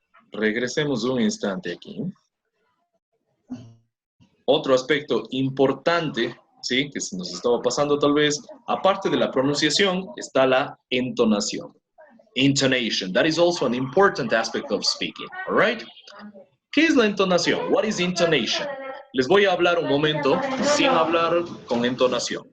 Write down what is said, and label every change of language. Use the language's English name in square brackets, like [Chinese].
[Spanish] Regresemos un instante aquí. Otro aspecto importante ¿sí? Que se nos estaba pasando tal vez. Aparte de la pronunciación, está la entonación. [English] Intonation. That is also an important aspect of speaking. All right? [Spanish] ¿Qué es la entonación? [English] What is intonation? [Spanish] Les voy a hablar un momento sin hablar con entonación.